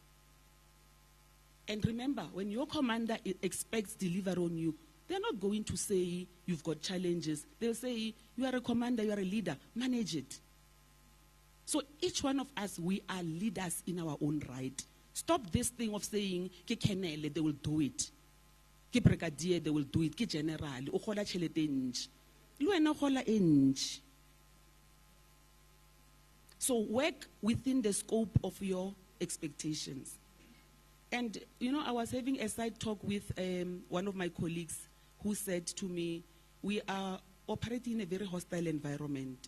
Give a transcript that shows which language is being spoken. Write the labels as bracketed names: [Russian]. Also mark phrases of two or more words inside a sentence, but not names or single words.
[English] And remember, when your commander expects delivery on you, they're not going to say you've got challenges. They'll say you are a commander, you are a leader, manage it. So each one of us, we are leaders in our own right. Stop this thing of saying, [Northern Sotho] ke kenele, [English] they will do it. [Northern Sotho] Ke brigadier, [English] they will do it. [Northern Sotho] Ke general, o gola tšhelete e ntši. Le wena o gola e ntši. [English] So work within the scope of your expectations. And, I was having a side talk with one of my colleagues who said to me, we are operating in a very hostile environment.